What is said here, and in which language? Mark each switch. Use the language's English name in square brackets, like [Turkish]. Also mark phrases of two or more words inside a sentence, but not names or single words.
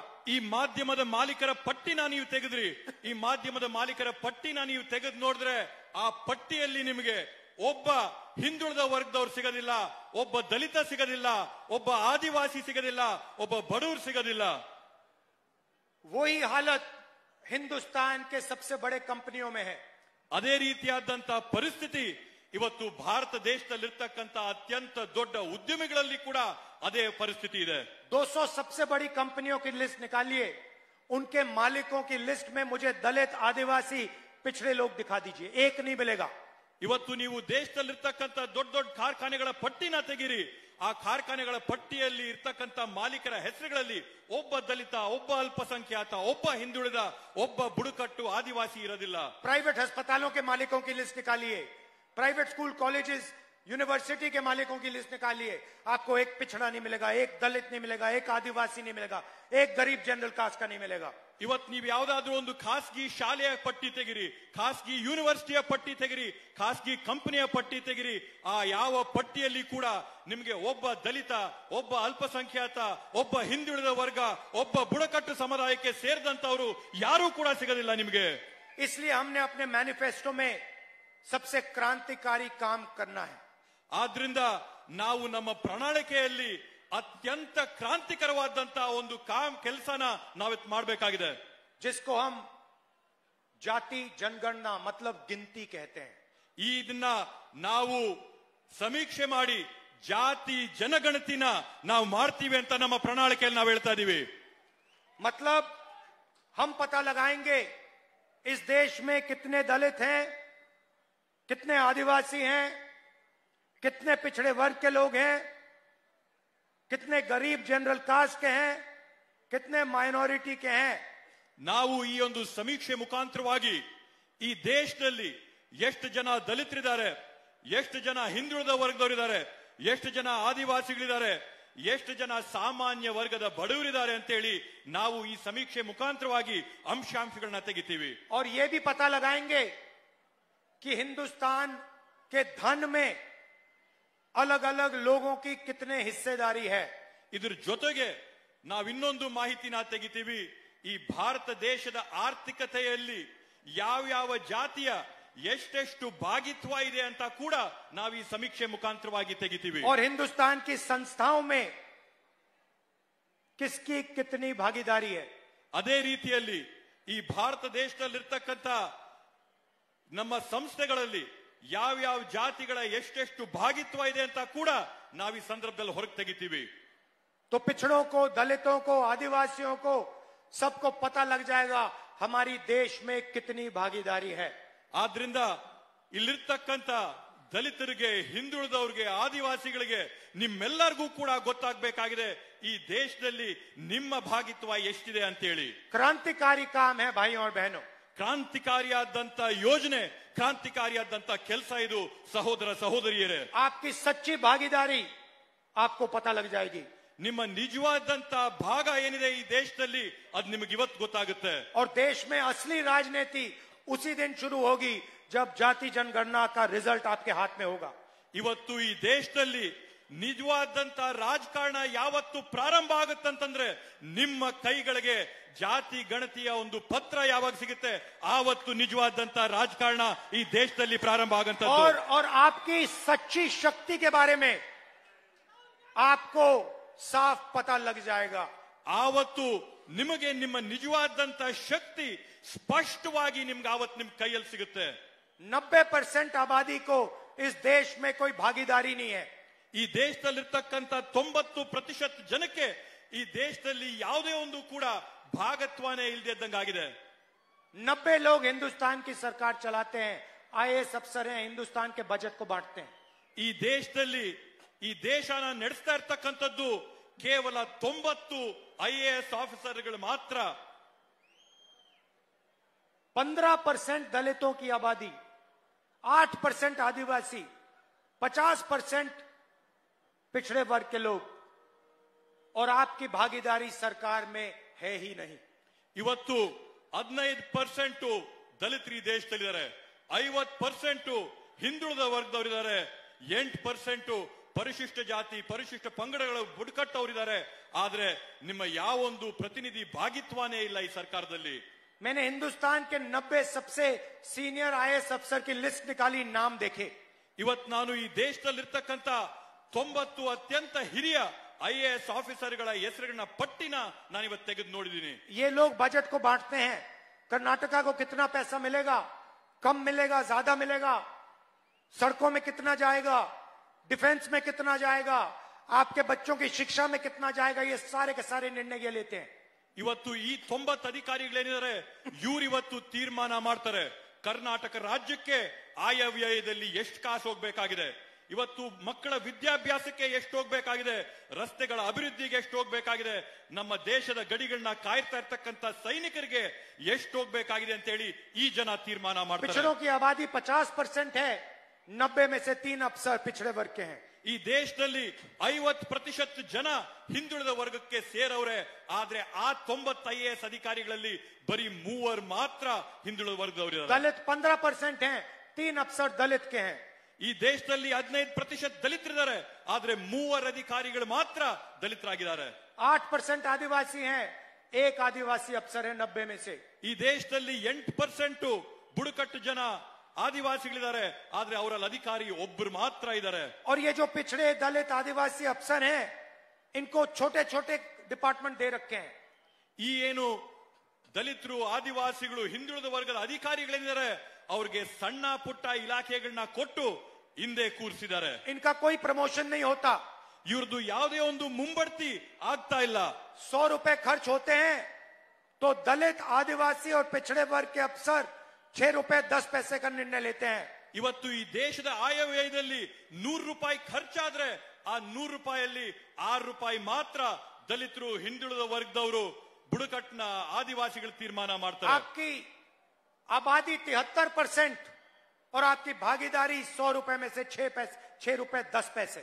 [Kannada] ಈ ಮಾಧ್ಯಮದ ಮಾಲೀಕರ ಪಟ್ಟಿನ ನೀವು ತೆಗೆದ್ರಿ, ಈ ಮಾಧ್ಯಮದ ಮಾಲೀಕರ ಪಟ್ಟಿನ ನೀವು ತೆಗೆದು ನೋಡಿದ್ರೆ ಆ ಪಟ್ಟಿಯಲ್ಲಿ ನಿಮಗೆ ಒಬ್ಬ ಹಿಂದುಳಿದ ವರ್ಗದವ್ರು ಸಿಗೋದಿಲ್ಲ, ಒಬ್ಬ ದಲಿತ ಸಿಗೋದಿಲ್ಲ, ಒಬ್ಬ ಆದಿವಾಸಿ ಸಿಗೋದಿಲ್ಲ, ಒಬ್ಬ ಬಡವರು ಸಿಗೋದಿಲ್ಲ. [Hindi] वही हालत हिंदुस्तान के सबसे बड़े कंपनियों में है. [Kannada] ಅದೇ ರೀತಿಯಾದಂತಹ ಪರಿಸ್ಥಿತಿ ಇವತ್ತು ಭಾರತ ದೇಶದಲ್ಲಿರ್ತಕ್ಕಂಥ ಅತ್ಯಂತ ದೊಡ್ಡ ಉದ್ಯಮಿಗಳಲ್ಲಿ ಕೂಡ ಅದೇ ಪರಿಸ್ಥಿತಿ ಇದೆ. [Hindi] 200 सबसे बड़ी कंपनियों की लिस्ट निकालिए, उनके मालिकों की लिस्ट में मुझे दलित, आदिवासी, पिछड़े लोग दिखा दीजिए, एक नहीं मिलेगा. [Kannada] ಇವತ್ತು ನೀವು ದೇಶದಲ್ಲಿರ್ತಕ್ಕಂಥ ದೊಡ್ಡ ದೊಡ್ಡ ಕಾರ್ಖಾನೆಗಳ ಪಟ್ಟಿನ ತೆಗಿರಿ, ಆ ಕಾರ್ಖಾನೆಗಳ ಪಟ್ಟಿಯಲ್ಲಿ ಇರ್ತಕ್ಕಂಥ ಮಾಲೀಕರ ಹೆಸರುಗಳಲ್ಲಿ ಒಬ್ಬ ದಲಿತ, ಒಬ್ಬ ಅಲ್ಪಸಂಖ್ಯಾತ, ಒಬ್ಬ ಹಿಂದುಳಿದ, ಒಬ್ಬ ಬುಡಕಟ್ಟು, ಆದಿವಾಸಿ ಇರೋದಿಲ್ಲ. [Hindi] प्राइवेट अस्पतालों के मालिकों की लिस्ट निकालिए, [English] private school, colleges, university [Hindi] के मालिकों की लिस्ट निकालिए, आपको एक पिछड़ा नहीं मिलेगा, एक दलित नहीं मिलेगा, एक आदिवासी नहीं मिलेगा, एक गरीब [English] general caste [Hindi] का नहीं मिलेगा. [Kannada] ಇವತ್ತು ನೀವು ಯಾವ್ದಾದ್ರೂ ಒಂದು ಖಾಸಗಿ ಶಾಲೆಯ ಪಟ್ಟಿ ತೆಗಿರಿ, ಖಾಸಗಿ ಯೂನಿವರ್ಸಿಟಿಯ ಪಟ್ಟಿ ತೆಗಿರಿ, ಖಾಸಗಿ ಕಂಪನಿಯ ಪಟ್ಟಿ ತೆಗಿರಿ, ಆ ಯಾವ ಪಟ್ಟಿಯಲ್ಲಿ ಕೂಡ ನಿಮಗೆ ಒಬ್ಬ ದಲಿತ, ಒಬ್ಬ ಅಲ್ಪಸಂಖ್ಯಾತ, ಒಬ್ಬ ಹಿಂದುಳಿದ ವರ್ಗ, ಒಬ್ಬ ಬುಡಕಟ್ಟು ಸಮುದಾಯಕ್ಕೆ ಸೇರಿದಂತವರು ಯಾರೂ ಕೂಡ ಸಿಗೋದಿಲ್ಲ ನಿಮಗೆ. [Hindi] इसलिए हमने अपने मैनिफेस्टो में सबसे क्रांतिकारी काम करना है. [Kannada] ಆದ್ರಿಂದ ನಾವು ನಮ್ಮ ಪ್ರಣಾಳಿಕೆಯಲ್ಲಿ ಅತ್ಯಂತ ಕ್ರಾಂತಿಕರವಾದಂತಹ ಒಂದು ಕೆಲಸನ ನಾವಿತ್ತು ಮಾಡಬೇಕಾಗಿದೆ. [Hindi] जिसको हम जाति जनगणना मतलब गिनती कहते हैं. [Kannada] ಇದನ್ನ ನಾವು ಸಮೀಕ್ಷೆ ಮಾಡಿ ಜಾತಿ ಜನಗಣತಿನ ನಾವು ಮಾಡ್ತೀವಿ ಅಂತ ನಮ್ಮ ಪ್ರಣಾಳಿಕೆಯಲ್ಲಿ ನಾವು ಹೇಳ್ತಾ ಇದೀವಿ. [Hindi] मतलब हम पता लगाएंगे इस देश में कितने दलित हैं, कितने आदिवासी हैं, कितने पिछड़े वर्ग के लोग हैं, कितने गरीब [English] general caste [Hindi] के हैं, कितने माइनॉरिटी के हैं. [Kannada] ನಾವು ಈ ಒಂದು ಸಮೀಕ್ಷೆ ಮುಖಾಂತರವಾಗಿ ಈ ದೇಶದಲ್ಲಿ ಎಷ್ಟು ಜನ ದಲಿತರಿದ್ದಾರೆ, ಎಷ್ಟು ಜನ ಹಿಂದುಳಿದ ವರ್ಗದವರಿದ್ದಾರೆ, ಎಷ್ಟು ಜನ ಆದಿವಾಸಿಗಳಿದ್ದಾರೆ, ಎಷ್ಟು ಜನ ಸಾಮಾನ್ಯ ವರ್ಗದ ಬಡವರಿದ್ದಾರೆ ಅಂತೇಳಿ ನಾವು ಈ ಸಮೀಕ್ಷೆ ಮುಖಾಂತರವಾಗಿ ಅಂಶಾಂಶಗಳನ್ನ ತೆಗಿತೀವಿ. [Hindi] और ये भी पता लगाएंगे कि हिंदुस्तान के धन में अलग अलग लोगों की कितने हिस्सेदारी है. [Kannada] ಇದ್ರ ಜೊತೆಗೆ ನಾವು ಇನ್ನೊಂದು ಮಾಹಿತಿನ ತೆಗಿತೀವಿ, ಈ ಭಾರತ ದೇಶದ ಆರ್ಥಿಕತೆಯಲ್ಲಿ ಯಾವ ಜಾತಿಯ ಎಷ್ಟೆಷ್ಟು ಭಾಗಿತ್ವ ಇದೆ ಅಂತ ಕೂಡ ನಾವು ಈ ಸಮೀಕ್ಷೆ ಮುಖಾಂತರವಾಗಿ ತೆಗಿತೀವಿ. [Hindi] और हिंदुस्तान की संस्थाओं में किसकी कितनी भागीदारी है. [Kannada] ಅದೇ ರೀತಿಯಲ್ಲಿ ಈ ಭಾರತ ದೇಶದಲ್ಲಿರ್ತಕ್ಕಂಥ ನಮ್ಮ ಸಂಸ್ಥೆಗಳಲ್ಲಿ ಯಾವ ಜಾತಿಗಳ ಎಷ್ಟೆಷ್ಟು ಭಾಗಿತ್ವ ಇದೆ ಅಂತ ಕೂಡ ನಾವು ಈ ಸಂದರ್ಭದಲ್ಲಿ ಹೊರಗೆ ತೆಗಿತೀವಿ. [Hindi] तो पिछड़ों को, दलितों को, आदिवासियों को सबको पता लग जाएगा हमारी देश में कितनी भागीदारी है. [Kannada] ಆದ್ರಿಂದ ಇಲ್ಲಿರ್ತಕ್ಕಂಥ ದಲಿತರಿಗೆ, ಹಿಂದುಳಿದವ್ರಿಗೆ, ಆದಿವಾಸಿಗಳಿಗೆ, ನಿಮ್ಮೆಲ್ಲರಿಗೂ ಕೂಡ ಗೊತ್ತಾಗಬೇಕಾಗಿದೆ ಈ ದೇಶದಲ್ಲಿ ನಿಮ್ಮ ಭಾಗಿತ್ವ ಎಷ್ಟಿದೆ ಅಂತೇಳಿ. [Hindi] क्रांतिकारी काम है भाइयों और बहनों. [Kannada] ಕ್ರಾಂತಿಕಾರಿಯಾದಂತ ಯೋಜನೆ, ಕ್ರಾಂತಿಕಾರಿಯಾದಂತ ಕೆಲಸ ಇದು ಸಹೋದರ ಸಹೋದರಿಯರೇ. [Hindi] आपकी सच्ची भागीदारी आपको पता लग जाएगी. [Kannada] ನಿಮ್ಮ ನಿಜವಾದಂತ ಭಾಗ ಏನಿದೆ ಈ ದೇಶದಲ್ಲಿ ಅದು ನಿಮಗೆ ಇವತ್ತು ಗೊತ್ತಾಗುತ್ತೆ. [Hindi] और देश में असली राजनीति उसी दिन शुरू होगी जब जाति जनगणना का रिजल्ट आपके हाथ में होगा. [Kannada] ಇವತ್ತು ಈ ದೇಶದಲ್ಲಿ ನಿಜವಾದಂತ ರಾಜಕಾರಣ ಯಾವತ್ತು ಪ್ರಾರಂಭ ಆಗುತ್ತಂತಂದ್ರೆ ನಿಮ್ಮ ಕೈಗಳಿಗೆ ಜಾತಿ ಗಣತಿಯ ಒಂದು ಪತ್ರ ಯಾವಾಗ ಸಿಗುತ್ತೆ ಆವತ್ತು ನಿಜವಾದಂತ ರಾಜಕಾರಣ ಈ ದೇಶದಲ್ಲಿ ಪ್ರಾರಂಭ ಆಗಂತದ್ದು. [Hindi] और आपकी सच्ची शक्ति के बारे में आपको साफ पता लग जाएगा. [Kannada] ಆವತ್ತು ನಿಮಗೆ ನಿಮ್ಮ ನಿಜವಾದಂತ ಶಕ್ತಿ ಸ್ಪಷ್ಟವಾಗಿ ನಿಮ್ಗೆ ಆವತ್ತು ನಿಮ್ ಕೈಯಲ್ಲಿ ಸಿಗುತ್ತೆ. [Hindi] 90% आबादी को इस देश में कोई भागीदारी नहीं है. [Kannada] ಈ ದೇಶದಲ್ಲಿರ್ತಕ್ಕಂಥ 90% ಜನಕ್ಕೆ ಈ ದೇಶದಲ್ಲಿ ಯಾವುದೇ ಒಂದು ಕೂಡ ಭಾಗತ್ವನೇ ಇಲ್ಲದೆ ಇದ್ದಂಗಾಗಿದೆ. [Hindi] 90 लोग हिंदुस्तान की सरकार चलाते हैं, IAS अफसर हैं, हिंदुस्तान के बजट को बांटते हैं. [Kannada] ಈ ದೇಶದಲ್ಲಿ ಈ ದೇಶನ ನಡೆಸ್ತಾ ಇರ್ತಕ್ಕಂಥದ್ದು ಕೇವಲ 90 IAS ಆಫೀಸರ್ಗಳು ಮಾತ್ರ. 15% दलितों की आबादी, 8% आदिवासी, 50% पिछड़े वर्ग के लोग, और आपकी भागीदारी सरकार में है ही नहीं. ಇವತ್ತು 15% ದಲಿತರು ಈ ದೇಶದಲ್ಲಿದ್ದಾರೆ, 50% ಹಿಂದುಳಿದ ವರ್ಗದವರಿದ್ದಾರೆ, 8% ಪರಿಶಿಷ್ಟ ಜಾತಿ ಪರಿಶಿಷ್ಟ ಪಂಗಡಗಳ ಬುಡಕಟ್ಟವರಿದ್ದಾರೆ. ಆದ್ರೆ ನಿಮ್ಮ ಯಾವೊಂದು ಪ್ರತಿನಿಧಿ ಭಾಗಿತ್ವನೇ ಇಲ್ಲ ಈ ಸರ್ಕಾರದಲ್ಲಿ. [Hindi] मैंने हिंदुस्तान के 90 सबसे सीनियर IAS अफसर की लिस्ट निकाली, नाम देखे. [Kannada] ಇವತ್ತು ನಾನು ಈ ದೇಶದಲ್ಲಿರ್ತಕ್ಕಂಥ 90 ಅತ್ಯಂತ ಹಿರಿಯ IAS ಆಫೀಸರ್ಗಳ ಹೆಸರುಗಳನ್ನ ಪಟ್ಟಿನ ನಾನು ಇವತ್ತು ತೆಗೆದು ನೋಡಿದ್ದೀನಿ. [Hindi] ये लोग बजट को बांटते हैं. कर्नाटका को कितना पैसा मिलेगा, कम मिलेगा, ज्यादा मिलेगा, सड़कों में कितना जाएगा, डिफेंस में कितना जाएगा, आपके बच्चों की शिक्षा में कितना जाएगा, ये सारे के सारे निर्णय ये लेते हैं. [Kannada] ಇವತ್ತು ಈ 90 ಅಧಿಕಾರಿಗಳೇನಿದ್ದಾರೆ ಇವ್ರು ಇವತ್ತು ತೀರ್ಮಾನ ಮಾಡ್ತಾರೆ ಕರ್ನಾಟಕ ರಾಜ್ಯಕ್ಕೆ ಆಯವ್ಯಯದಲ್ಲಿ ಎಷ್ಟು ಕಾಸು ಹೋಗ್ಬೇಕಾಗಿದೆ, ಇವತ್ತು ಮಕ್ಕಳ ವಿದ್ಯಾಭ್ಯಾಸಕ್ಕೆ ಎಷ್ಟು ಹೋಗ್ಬೇಕಾಗಿದೆ, ರಸ್ತೆಗಳ ಅಭಿವೃದ್ಧಿಗೆ ಎಷ್ಟು ಹೋಗ್ಬೇಕಾಗಿದೆ, ನಮ್ಮ ದೇಶದ ಗಡಿಗಳನ್ನ ಕಾಯ್ತಾ ಇರ್ತಕ್ಕಂಥ ಸೈನಿಕರಿಗೆ ಎಷ್ಟು ಹೋಗ್ಬೇಕಾಗಿದೆ ಅಂತ ಹೇಳಿ ಈ ಜನ ತೀರ್ಮಾನ ಮಾಡ್ತಾರೆ. [Hindi] पिछड़ों की आबादी 50% है, 90 में से 3 अफसर पिछड़े वर्ग के हैं. [Kannada] ಈ ದೇಶದಲ್ಲಿ 50% ಜನ ಹಿಂದುಳಿದ ವರ್ಗಕ್ಕೆ ಸೇರವ್ರೆ. ಆದ್ರೆ ಆ 90 IAS ಅಧಿಕಾರಿಗಳಲ್ಲಿ ಬರೀ 3 ಮಾತ್ರ ಹಿಂದುಳಿದ ವರ್ಗದವರಿದ್ದಾರೆ. [Hindi] दलित 15% हैं, 3 अफसर दलित के हैं. [Kannada] ಈ ದೇಶದಲ್ಲಿ 15% ದಲಿತರಿದ್ದಾರೆ, ಆದ್ರೆ 3 ಅಧಿಕಾರಿಗಳು ಮಾತ್ರ ದಲಿತರಾಗಿದ್ದಾರೆ. [Hindi] 8% आदिवासी हैं, 1 आदिवासी अफसर है 90 में से. [Kannada] ಈ ದೇಶದಲ್ಲಿ 8% ಬುಡಕಟ್ಟು ಜನ ಆದಿವಾಸಿಗಳಿದ್ದಾರೆ, ಆದ್ರೆ ಅವರಲ್ಲಿ ಅಧಿಕಾರಿ ಒಬ್ಬರು ಮಾತ್ರ ಇದ್ದಾರೆ. [Hindi] और ये जो पिछड़े दलित आदिवासी अफसर हैं, इनको छोटे छोटे डिपार्टमेंट दे रखे हैं. [Kannada] ಈ ಏನು ದಲಿತರು ಆದಿವಾಸಿಗಳು ಹಿಂದುಳಿದ ವರ್ಗದ ಅಧಿಕಾರಿಗಳೇನಿದ್ದಾರೆ ಅವ್ರಿಗೆ ಸಣ್ಣ ಪುಟ್ಟ ಇಲಾಖೆಗಳನ್ನ ಕೊಟ್ಟು ಹಿಂದೆ ಕೂರಿಸಿದ್ದಾರೆ. [Hindi] इनका कोई प्रमोशन नहीं होता. [Kannada] ಇವ್ರದ್ದು ಯಾವುದೇ ಒಂದು ಮುಂಬಡ್ತಿ ಆಗ್ತಾ ಇಲ್ಲ. [Hindi] 100 रुपए खर्च होते हैं तो दलित आदिवासी और पिछड़े वर्ग के अफसर 6 रुपए 10 पैसे का निर्णय लेते हैं. [Kannada] ಇವತ್ತು ಈ ದೇಶದ ಆಯವ್ಯಯದಲ್ಲಿ 100 ರೂಪಾಯಿ ಖರ್ಚಾದ್ರೆ ಆ 100 ರೂಪಾಯಿಯಲ್ಲಿ 6 ರೂಪಾಯಿ ಮಾತ್ರ ದಲಿತರು ಹಿಂದುಳಿದ ವರ್ಗದವರು ಬುಡಕಟ್ಟಿನ ಆದಿವಾಸಿಗಳು ತೀರ್ಮಾನ ಮಾಡ್ತಾರೆ. [Hindi] आपकी आबादी 73% और आपकी भागीदारी 100 रुपए में से 6 रुपए 10 पैसे.